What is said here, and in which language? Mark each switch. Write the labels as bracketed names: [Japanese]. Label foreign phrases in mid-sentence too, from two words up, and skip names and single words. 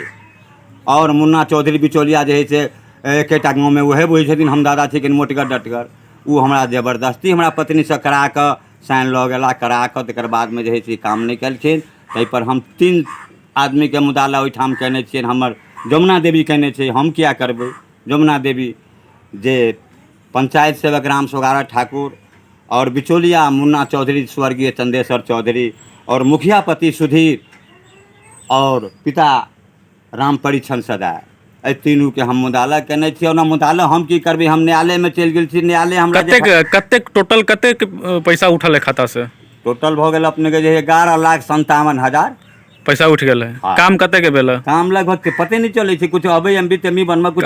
[Maithili] और मुन्ना चौधरी बिचौलिया जे है से एकेटा गाँव में वहे बुझै छथिन हम दादा छिकै मोटगर डटगर। वो हमरा जबरदस्ती हमरा पत्नी से करा कऽ साइन लऽ गेला करा कऽ तकर बाद में जे है से काम नहीं केलखिन। ताहि पर हम 3 आदमी के मुदाला ओहिठाम केने छियै। हमर जमुना देवी केने छै, हम किया करबै। जमुना देवी जे पंचायत सेवक राम सोगारा ठाकुर और बिचौलिया मुन्ना चौधरी स्वर्गीय चंदेश्वर चौधरी और मुखिया पति सुधीर और पिता राम परीक्षण सदाय एहि तीनू के हम मुदाला केने छियै। ओना मुदाला हम की करबै, हम न्यायालय में चलि गेल छी। न्यायालय हमरा कतेक टोटल कतेक पैसा उठल है खाता से? टोटल भऽ गेल अपने के जे 11,57,000 पैसा उठ गेल है। काम कते के भेल? काम लगभग के पते नहीं चले छै, कुछ अबे एमबी तेमी बनवा कुछ।